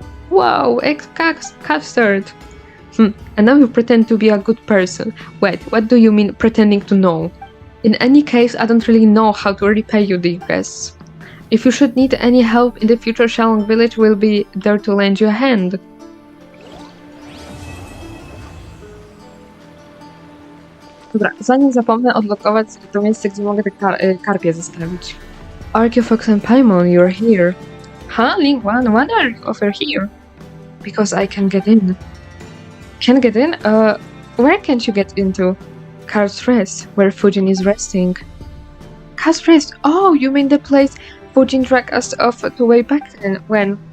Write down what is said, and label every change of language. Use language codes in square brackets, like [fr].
[en] Wow, egg custard! And now you pretend to be a good person. Wait, what do you mean pretending to know? In any case, I don't really know how to repay you, dear guests. If you should need any help in the future, Shalong Village will be there to lend you a hand. [pl] Dobra, zanim zapomnę odblokować to miejsce, gdzie mogę te karpie zostawić. [en] Archeofox and Paimon, you're here. Huh, Lingwan, what are you over here? Because I can get in. Can get in? Where can't you get into? Car's Rest, where Fujin is resting. Car's Rest? Oh, you mean the place Fujin dragged us off to way back then, when?